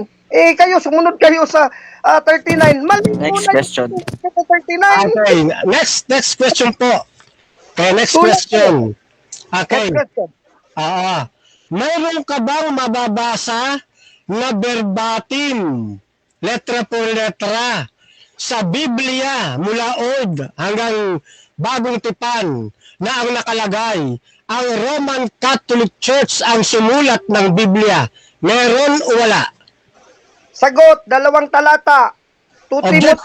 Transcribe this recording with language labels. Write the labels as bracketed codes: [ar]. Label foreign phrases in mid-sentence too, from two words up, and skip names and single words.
[tl] Eh, kayo, sumunod kayo sa 39. Mali [en] Next [tl] muna [en] question. [tl] yung 39. [en] Okay, next question po. Okay, next [tl] Tulad [en] question. Okay. Next question. [tl] Mayroon ka bang mababasa na verbatim, [es] letra por letra, [tl] sa Biblia mula Old hanggang Bagong Tipan na ang nakalagay, ang Roman Catholic Church ang sumulat ng Biblia? Meron o wala? Sagot, 2 talata. 2 Timothy.